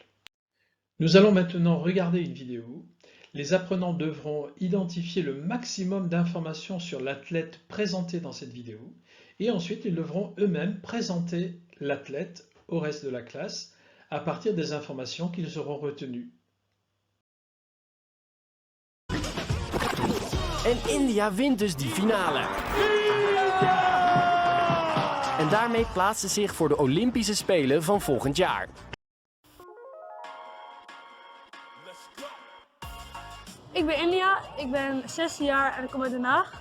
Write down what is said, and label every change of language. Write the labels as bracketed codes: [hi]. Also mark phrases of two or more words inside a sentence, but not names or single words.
[fr] Nous allons maintenant regarder une vidéo. Les apprenants devront identifier le maximum d'informations sur l'athlète présenté dans cette vidéo et ensuite ils devront eux-mêmes présenter l'athlète au reste de la classe à partir des informations qu'ils auront retenues. [nl] En India wint dus die finale. En daarmee plaatst ze zich voor de Olympische Spelen van volgend jaar. Ik ben India, ik ben 16 jaar en ik kom uit Den Haag.